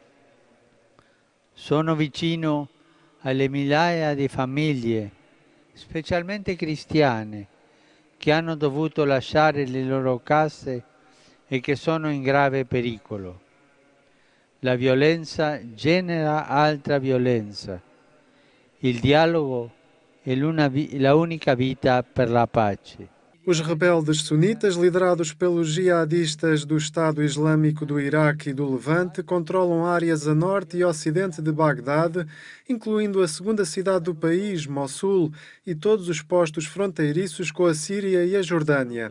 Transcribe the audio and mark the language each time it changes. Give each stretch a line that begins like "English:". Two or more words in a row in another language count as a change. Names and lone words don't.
Italian: Sono vicino alle migliaia di famiglie, specialmente cristiane, che hanno dovuto lasciare le loro case e che sono in grave pericolo. La violenza genera altra violenza. Il dialogo è la unica vita per la pace.
Portuguese: Os rebeldes sunitas, liderados pelos jihadistas do Estado Islâmico do Iraque e do Levante, controlam áreas a norte e ocidente de Bagdade, incluindo a segunda cidade do país, Mossul, e todos os postos fronteiriços com a Síria e a Jordânia.